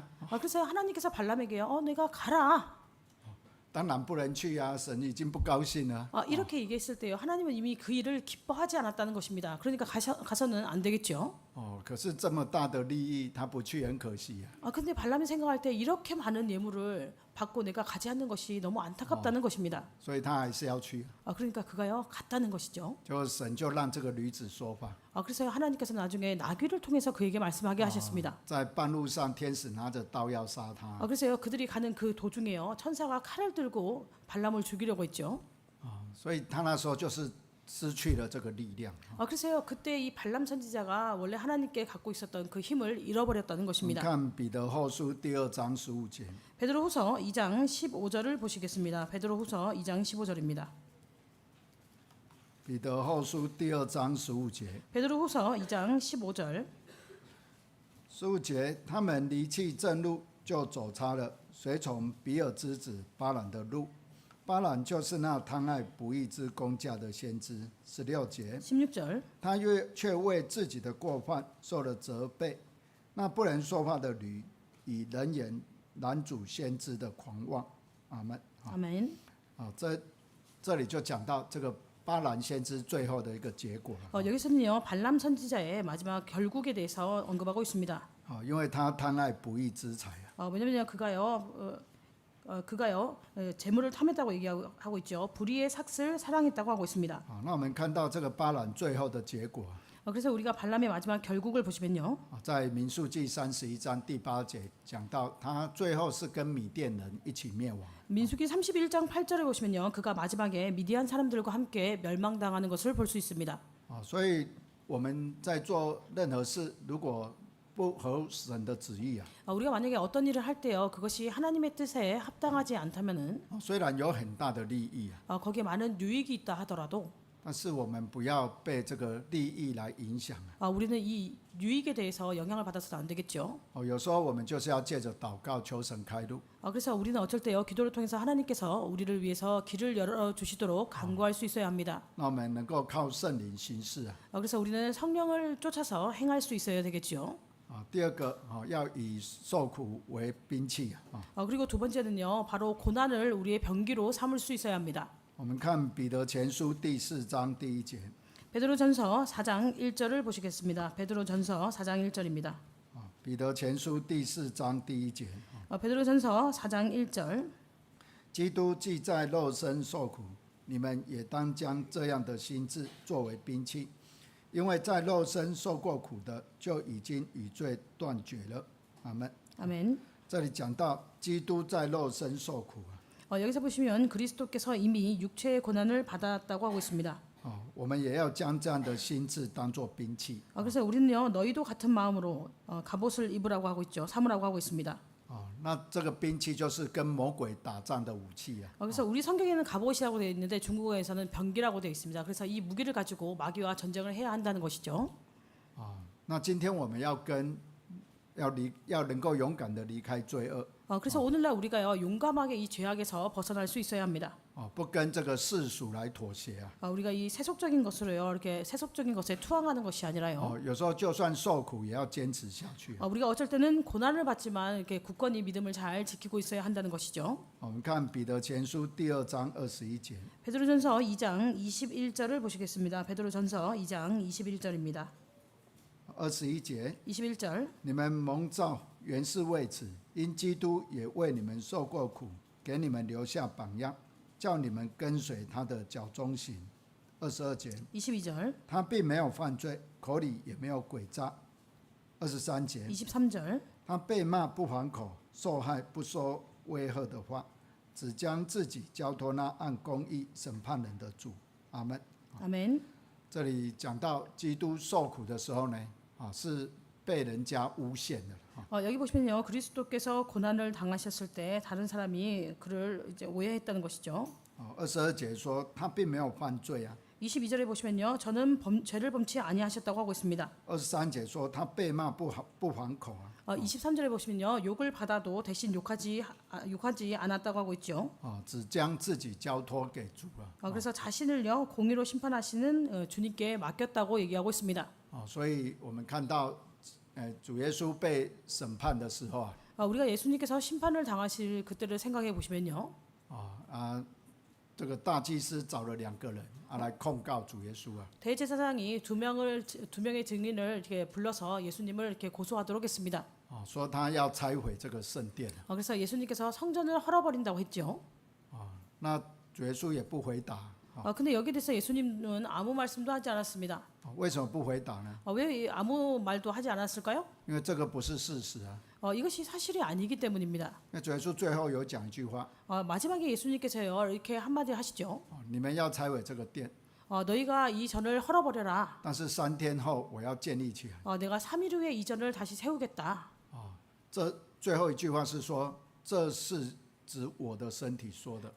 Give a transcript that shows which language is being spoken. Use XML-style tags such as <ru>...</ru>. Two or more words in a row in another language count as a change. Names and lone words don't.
<ko>그래서 하나님께서 발람에게요, 내가 가라.</ko> <zh>当然不能去呀，神已经不高兴了。</zh> <ko>이렇게 얘기했을 때요, 하나님은 이미 그 일을 기뻐하지 않았다는 것입니다. 그러니까 가서는 안 되겠죠.</ko> <zh>可是这么大的利益，他不去很可惜啊。</zh> <ko>근데 발람이 생각할 때 이렇게 많은 예물을 받고 내가 가지 않는 것이 너무 안타깝다는 것입니다.</ko> <zh>所以他还是要去。</zh> <ko>그러니까 그가요, 갔다는 것이죠.</ko> <zh>就神就让这个女子说话。</zh> <ko>그래서 하나님께서 나중에 나귀를 통해서 그에게 말씀하게 하셨습니다.</ko> <zh>在半路上，天使拿着刀要杀他。</zh> <ko>그래서요, 그들이 가는 그 도중에요, 천사가 칼을 들고 발람을 죽이려고 했죠.</ko> <zh>所以他那时候就是失去了这个力量。</zh> <ko>그래서요, 그때 이 발람 선지자가 원래 하나님께 갖고 있었던 그 힘을 잃어버렸다는</ko> <zh>我们</zh> <ko>것입니다.</ko> <zh>看彼得后书第2章15节。</zh> <ko>베드로후서 2장 15절을 보시겠습니다. 베드로후서 2장 15절입니다.</ko> <zh>彼得后书第2章15节。</zh> <ko>베드로후서 2장 15절.</ko> <zh>15 节，他们离弃正路，就走差了，随从比尔之子巴兰的路。巴兰就是那贪爱不义之工价的先知。16节，</zh> <ko>16절.</ko> <zh>他却为自己的过犯受了责备。那不能说话的驴，以人言拦阻先知的狂妄。阿门。</zh> <ko>아멘.</ko> <zh>这里就讲到这个巴兰先知最后的一个结果了。</zh> <ko>여기서는요, 발람 선지자의 마지막 결국에 대해서 언급하고 있습니다.</ko> <zh>因为他贪爱不义之财啊。</zh> <ko>왜냐면 그가요, 재물을 탐했다고 얘기하고 있죠. 불의의 삭을 사랑했다고 하고 있습니다.</ko> <zh>那我们看到这个巴兰最后的结果。</zh> <ko>그래서 우리가 발람의 마지막 결국을 보시면요,</ko> <zh>在民数记31章第8节讲到，他最后是跟米甸人一起灭亡。</zh> <ko>민수기 31장 8절에 보시면요, 그가 마지막에 미디안 사람들과 함께 멸망당하는 것을 볼 수 있습니다.</ko> <zh>所以我们在做任何事，如果不合神的旨意啊，</zh> <ko>우리가 만약에 어떤 일을 할 때요, 그것이 하나님의 뜻에 합당하지 않다면은</ko> <zh>虽然有很大的利益啊，</zh> <ko>거기에 많은 유익이 있다 하더라도</ko> <zh>但是我们不要被这个利益来影响啊。</zh> <ko>우리는 이 유익에 대해서 영향을 받아서는 안 되겠죠.</ko> <zh>有时候我们就是要借着祷告求神开路。</zh> <ko>그래서 우리는 어쩔 때요, 기도를 통해서 하나님께서 우리를 위해서 길을 열어 주시도록 간구할 수 있어야 합니다.</ko> <zh>那我们能够靠圣灵行事啊。</zh> <ko>그래서 우리는 성령을 쫓아서 행할 수 있어야 되겠죠.</ko> <zh>第二个要以受苦为兵器啊。</zh> <ko>그리고 두 번째는요, 바로 고난을 우리의 병기로 삼을 수 있어야 합니다.</ko> <zh>我们看彼得前书第4章第1节</zh> <ko>베드로전서 4장 1절을 보시겠습니다. 베드로전서 4장 1절입니다.</ko> <zh>彼得前书第4章第1节</zh> <ko>베드로전서 4장 1절.</ko> <zh>基督既在肉身受苦，你们也当将这样的心志作为兵器，因为在肉身受过苦的，就已经与罪断绝了。阿门。</zh> <ko>아멘.</ko> <zh>这里讲到基督在肉身受苦</zh> <ko>여기서 보시면 그리스도께서 이미 육체의 고난을 받았다고 하고 있습니다.</ko> <zh>我们也要将这样的心志当作兵器。</zh> <ko>그래서 우리는요, 너희도 같은 마음으로 갑옷을 입으라고 하고 있죠. 삼으라고 하고 있습니다.</ko> <zh>那这个兵器就是跟魔鬼打仗的武器啊。</zh> <ko>그래서 우리 성경에는 갑옷이라고 되어 있는데 중국어에서는 병기라고 되어 있습니다. 그래서 이 무기를 가지고 마귀와 전쟁을 해야 한다는 것이죠.</ko> <zh>那今天我们要能够勇敢的离开罪恶，</zh> <ko>그래서 오늘날 우리가요, 용감하게 이 죄악에서 벗어날 수 있어야 합니다.</ko> <zh>不跟这个世俗来妥协啊。</zh> <ko>우리가 이 세속적인 것으로요, 이렇게 세속적인 것에 투항하는 것이 아니라요.</ko> <zh>有时候就算受苦也要坚持下去。</zh> <ko>우리가 어쩔 때는 고난을 받지만 이렇게 굳건히 믿음을 잘 지키고 있어야 한다는 것이죠.</ko> <zh>我们看彼得前书第2章21节</zh> <ko>베드로전서 2장 21절을 보시겠습니다. 베드로전서 2장 21절입니다.</ko> <zh>21 节</zh> <ko>21절.</ko> <zh>你们蒙召原是为此，因基督也为你们受过苦，给你们留下榜样，叫你们跟随他的脚中行。22节</zh> <ko>22절.</ko> <zh>他并没有犯罪，口里也没有诡诈。23节</zh> <ko>23절.</ko> <zh>他被骂不还口，受害不说威吓的话，只将自己交托那按公义审判人的主。阿门。</zh> <ko>아멘.</ko> <zh>这里讲到基督受苦的时候呢，是被人家诬陷的。</zh> <ko>여기 보시면요, 그리스도께서 고난을 당하셨을 때 다른 사람이 그를 이제 오해했다는 것이죠.</ko> <zh>22 节说他并没有犯罪啊。</zh> <ko>22절에 보시면요, 저는 죄를 범치 아니하셨다고 하고 있습니다.</ko> <zh>23 节说他被骂不还口啊。</zh> <ko>23절에 보시면요, 욕을 받아도 대신 욕하지 않았다고 하고 있죠.</ko> <zh>只将自己交托给主了。</zh> <ko>그래서 자신을요, 공의로 심판하시는 주님께 맡겼다고 얘기하고 있습니다.</ko> <zh>所以我们看到，主耶稣被审判的时候</zh> <ko>우리가 예수님께서 심판을 당하실 그때를 생각해 보시면요,</ko> <zh>这个大祭司找了2个人来控告主耶稣啊。</zh> <ko>대제사장이 두 명의 증인을 이렇게 불러서 예수님을 이렇게 고소하도록 했습니다.</ko> <zh>说他要拆毁这个圣殿。</zh> <ko>그래서 예수님께서 성전을 헐어버린다고 했죠.</ko> <zh>那主耶稣也不回答。</zh> <ko>근데 여기에 대해서 예수님은 아무 말씀도 하지 않았습니다.</ko> <zh>为什么不回答呢？</zh> <ko>왜 아무 말도 하지 않았을까요?</ko> <zh>因为这个不是事实啊。</zh> <ko>이것이 사실이 아니기 때문입니다.</ko> <zh>因为主耶稣最后有讲一句话，</zh> <ko>마지막에 예수님께서요, 이렇게 한마디 하시죠.</ko> <zh>你们要拆毁这个殿，</zh> <ko>너희가 이 전을 헐어버려라.</ko> <zh>但是3天后我要建立起来。</zh> <ko>내가 3일 후에 이 전을 다시 세우겠다.</ko> <zh>这最后一句话是说，这是指我的身体说的。</zh>